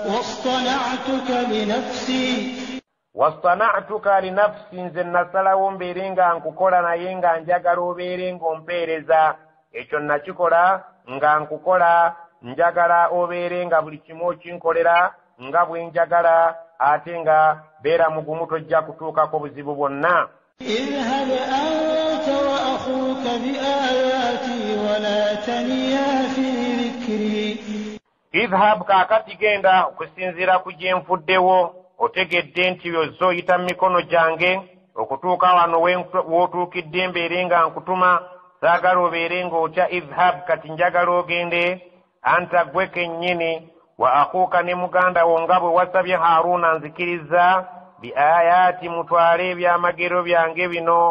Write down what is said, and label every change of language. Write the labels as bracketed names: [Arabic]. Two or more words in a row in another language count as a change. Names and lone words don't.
[Arabic] واصطنعتك لنفسي [Ganda] nze nasalawo mbeere nga nkukola naye nga njagala obeere ng'ompeereza ekyo nakikola nga nkukola njagala obeere nga buli kimu okinkolera nga bwe njagala ate nga beera mugumu tojja kutuukako buzibu bwonna [Arabic] اذهب أنت وأخوك بآياتي ولا تنيا في ذكري [Ganda] idhab kaakati genda okusinziira ku gye nfuddewo otegedde nti byozooyita mu mikono gyange okutuuka wano w'otuukidde mbeere nga nkutuma saagala obeere ng'otya idhab kati njagala ogende anta gwe kennyini wa akuuka ne muganda wo nga bwe wasabye Haaruna nzikiriza [Arabic] بآياتي [Ganda] mutwale ebyamagero byange bino